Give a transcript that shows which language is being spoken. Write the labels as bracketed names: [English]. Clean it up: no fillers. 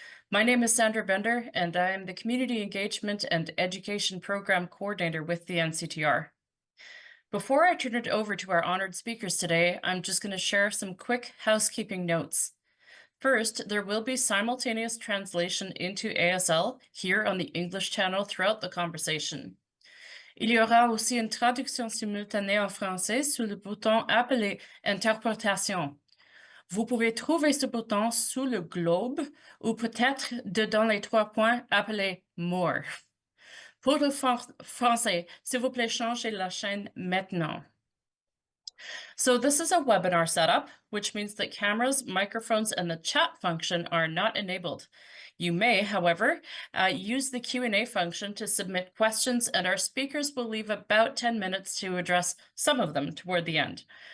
[English] My name is Sandra Bender, and I am the Community Engagement and Education Program Coordinator with the NCTR. Before I turn it over to our honored speakers today, I'm just going to share some quick housekeeping notes. First, there will be simultaneous translation into ASL here on the English channel throughout the conversation. [French] Il y aura aussi une traduction simultanée en français sous le bouton appelé Interprétation. Vous pouvez trouver ce bouton sous le globe ou peut-être dedans les trois points appelés More. Pour le français, s'il vous plaît, changez la chaîne maintenant. [English] So this is a webinar setup, which means that cameras, microphones, and the chat function are not enabled. You may, however, use the Q&A function to submit questions, and our speakers will leave about 10 minutes to address some of them toward the end.